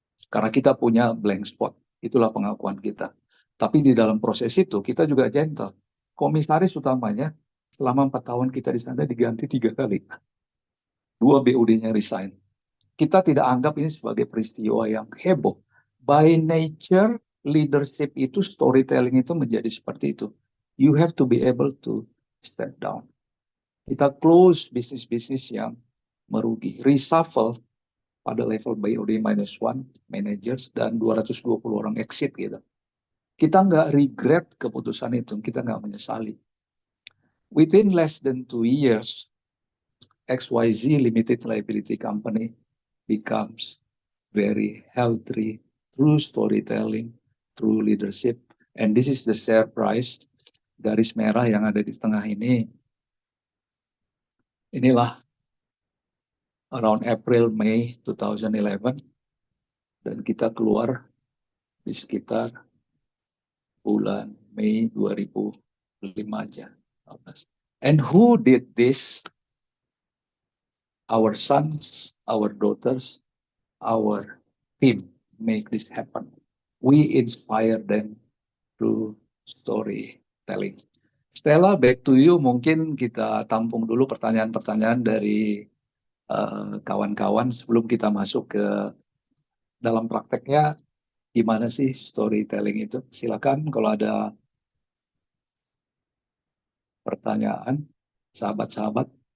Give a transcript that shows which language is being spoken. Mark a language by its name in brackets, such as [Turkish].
[Indonesian] Karena kita punya blank spot, itulah pengakuan kita. Tapi di dalam proses itu kita juga gentle. Komisaris utamanya selama 4 tahun kita di sana diganti 3 kali. 2 BOD-nya resign. Kita tidak anggap ini sebagai peristiwa yang heboh. [English] By nature, [Indonesian] leadership itu, storytelling itu menjadi seperti itu. [English] You have to be able to step down. [Indonesian] Kita close bisnis-bisnis yang merugi. Reshuffle pada level BOD-1, managers, dan 220 orang exit gitu. Kita nggak regret keputusan itu, kita nggak menyesali. [English] Within less than 2 years, XYZ Limited Liability Company becomes very healthy through storytelling, through leadership. And this is the share price, [Indonesian] garis merah yang ada di tengah ini. Inilah [English] around April, May 2011. [Indonesian] Dan kita keluar di sekitar bulan Mei 2005 aja. [English] And who did this? Our sons, our daughters, our team make this happen. We inspire them through storytelling. Stella, back to you. [Indonesian] Mungkin kita tampung dulu pertanyaan-pertanyaan dari kawan-kawan sebelum kita masuk ke dalam prakteknya. Gimana sih storytelling itu? Silakan kalau ada pertanyaan, sahabat-sahabat.